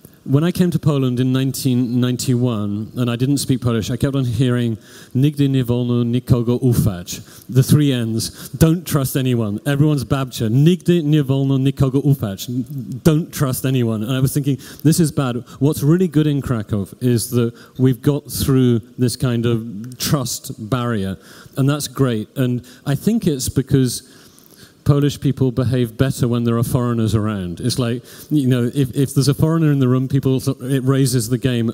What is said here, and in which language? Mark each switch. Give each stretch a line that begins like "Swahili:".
English: When I came to Poland in 1991, and I didn't speak Polish, I kept on hearing
Polish: nigdy nie wolno nikogo ufać.
English: The three N's. Don't trust anyone. Everyone's babcia.
Polish: Nigdy nie wolno nikogo ufać.
English: Don't trust anyone. And I was thinking, this is bad. What's really good in Krakow is that we've got through this kind of trust barrier, and that's great. And I think it's because Polish people behave better when there are foreigners around. It's like, you know, if there's a foreigner in the room, it raises the game.